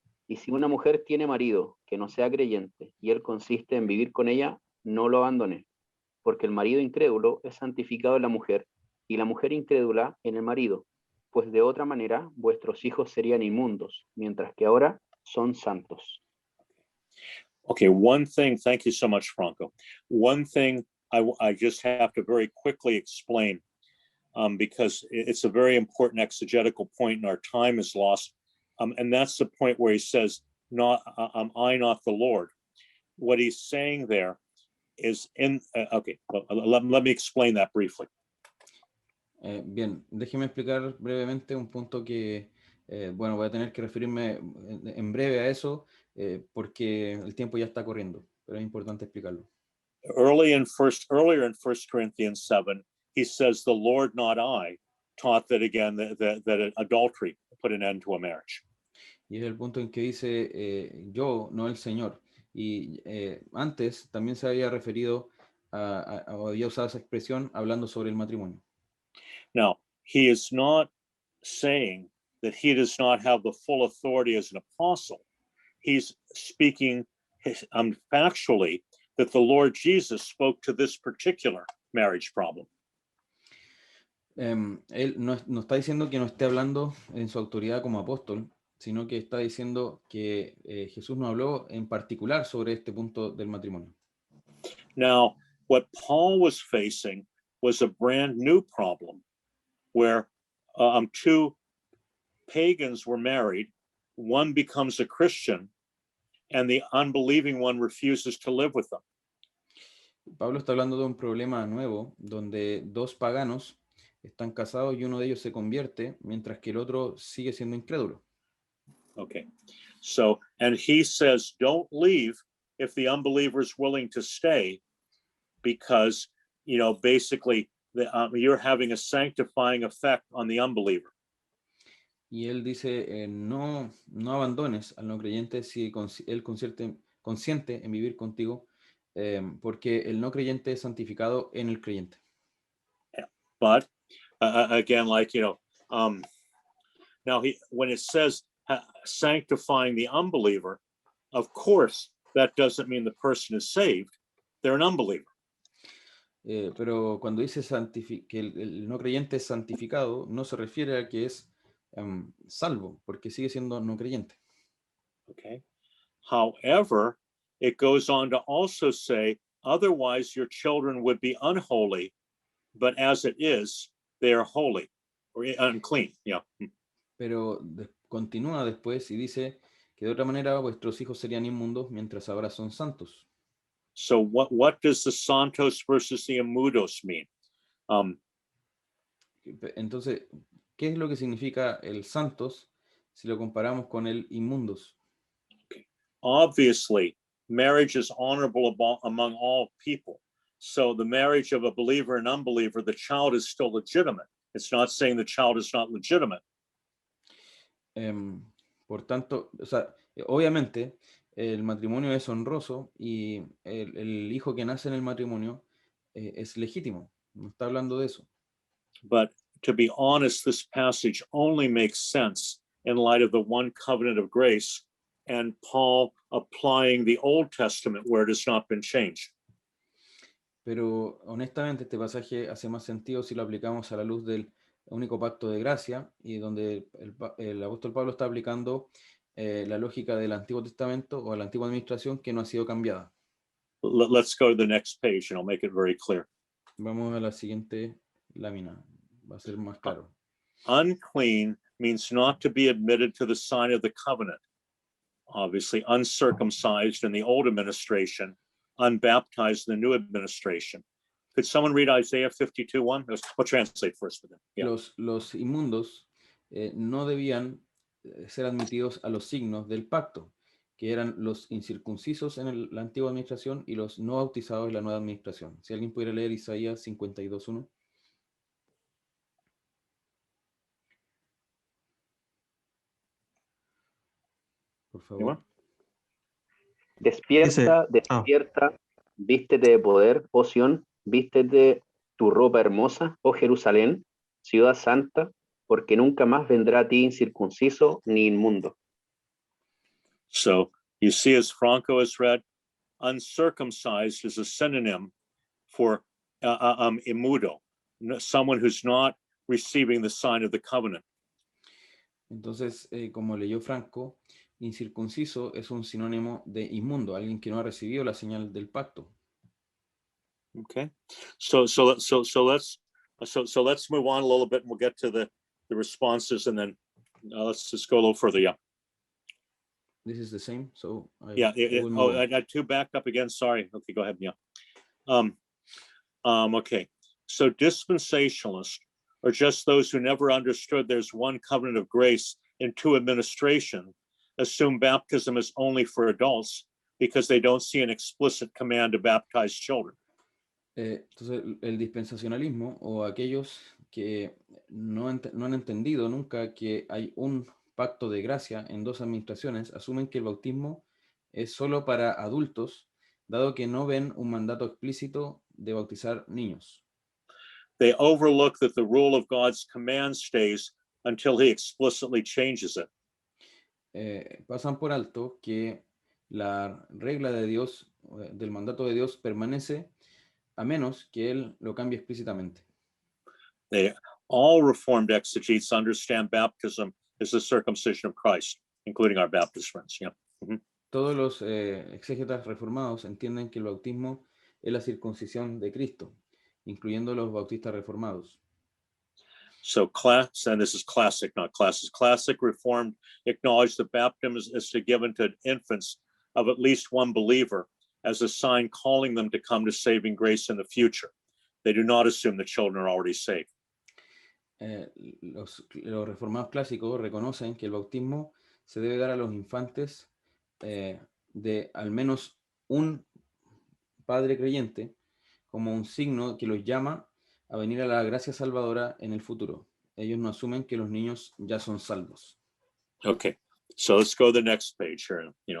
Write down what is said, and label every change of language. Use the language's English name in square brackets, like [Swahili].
[Spanish] Y si una mujer tiene marido que no sea creyente y él consiste en vivir con ella, no lo abandone. Porque el marido incrédulo es santificado en la mujer y la mujer incrédula en el marido, pues de otra manera vuestros hijos serían inmundos, mientras que ahora son santos. [English] Okay, one thing, thank you so much, Franco. One thing I just have to very quickly explain. because it's a very important exegetical point and our time is lost. And that's the point where he says, not I, not the Lord. What he's saying there is okay, well, let me explain that briefly. [Spanish] Bien, déjeme explicar brevemente un punto que, bueno, voy a tener que referirme en breve a eso porque el tiempo ya está corriendo, pero es importante explicarlo. [English] Earlier in 1 Corinthians 7, he says, the Lord, not I, taught that again, that adultery put an end to a marriage. [Spanish] Y es el punto en que dice, yo, no el Señor. Y antes también se había referido había usado esa expresión hablando sobre el matrimonio. [English] Now, he is not saying that he does not have the full authority as an apostle. He's speaking factually that the Lord Jesus spoke to this particular marriage problem. [Spanish] Él no está diciendo que no esté hablando en su autoridad como apóstol, sino que está diciendo que Jesús no habló en particular sobre este punto del matrimonio. [English] Now, what Paul was facing was a brand new problem where two pagans were married, one becomes a Christian, and the unbelieving one refuses to live with them. [Spanish] Pablo está hablando de un problema nuevo, donde dos paganos están casados y uno de ellos se convierte, mientras que el otro sigue siendo incrédulo. [English] Okay, so, and he says, don't leave if the unbeliever is willing to stay, because, you know, basically you're having a sanctifying effect on the unbeliever. [Spanish] Y él dice, no abandones al no creyente si él consiente en vivir contigo, porque el no creyente es santificado en el creyente. [English] Yeah. But again, like, you know, now when it says sanctifying the unbeliever, of course, that doesn't mean the person is saved. They're an unbeliever. [Spanish] Pero cuando dice que el no creyente es santificado, no se refiere a que es salvo, porque sigue siendo no creyente. [English] Okay. However, it goes on to also say, otherwise your children would be unholy, but as it is, they are holy or unclean. Yeah. [Spanish] Pero continúa después y dice que de otra manera vuestros hijos serían inmundos, mientras ahora son santos. [English] So what does the santos versus the inmundos mean? [Spanish] Entonces, ¿qué es lo que significa el santos si lo comparamos con el inmundos? [English] Okay. Obviously, marriage is honorable among all people. So the marriage of a believer and unbeliever, the child is still legitimate. It's not saying the child is not legitimate. [Spanish] Por tanto, o sea, obviamente el matrimonio es honroso y el hijo que nace en el matrimonio es legítimo. No está hablando de eso. [English] But to be honest, this passage only makes sense in light of the one covenant of grace and Paul applying the Old Testament where it has not been changed. [Spanish] Pero honestamente este pasaje hace más sentido si lo aplicamos a la luz del único pacto de gracia y donde el apóstol Pablo está aplicando la lógica del Antiguo Testamento o a la antigua administración que no ha sido cambiada. [English] Let's go to the next page and I'll make it very clear. [Spanish] Vamos a la siguiente lámina, va a ser más claro. [English] Unclean means not to be admitted to the sign of the covenant. Obviously, uncircumcised in the old administration, unbaptized in the new administration. Could someone read Isaiah 52:1? We'll translate first for them. Yeah. [Spanish] Los inmundos no debían ser admitidos a los signos del pacto, que eran los incircuncisos en la antigua administración y los no bautizados en la nueva administración. Si alguien pudiera leer Isaías 52:1. Por favor. Despierta, despierta, vístete de poder, oh Sión, vístete tu ropa hermosa, oh Jerusalén, ciudad santa, porque nunca más vendrá a ti incircunciso ni inmundo. [English] So you see, as Franco has read, uncircumcised is a synonym for inmundo, someone who's not receiving the sign of the covenant. [Spanish] Entonces, como leyó Franco, incircunciso es un sinónimo de inmundo, alguien que no ha recibido la señal del pacto. [English] Okay, so let's So let's move on a little bit and we'll get to the responses and then let's just go a little further. Yeah. This is the same. So Yeah. will move on. I got two back up again. Sorry. Okay, go ahead. Yeah. Okay. So dispensationalists are just those who never understood there's one covenant of grace and two administration, assume baptism is only for adults because they don't see an explicit command to baptize children. [Spanish] Entonces, el dispensacionalismo o aquellos que no han entendido nunca que hay un pacto de gracia en dos administraciones, asumen que el bautismo es solo para adultos, dado que no ven un mandato explícito de bautizar niños. [English] They overlook that the rule of God's command stays until he explicitly changes it. [Spanish] Pasan por alto que la regla de Dios, del mandato de Dios, permanece a menos que él lo cambie explícitamente. [English] All Reformed exegetes understand baptism as the circumcision of Christ, including our Baptist friends. Yeah. Mm-hmm. [Spanish] Todos los exégetas reformados entienden que el bautismo es la circuncisión de Cristo, incluyendo los bautistas reformados. [English] So class, and this is classic, not classes, classic Reformed acknowledge that baptism is given to infants of at least one believer as a sign calling them to come to saving grace in the future. They do not assume the children are already saved. [Spanish] Los reformados clásicos reconocen que el bautismo se debe dar a los infantes de al menos un padre creyente como un signo que los llama a venir a la gracia salvadora en el futuro. Ellos no asumen que los niños ya son salvos. [English] Okay, so let's go to the next page here.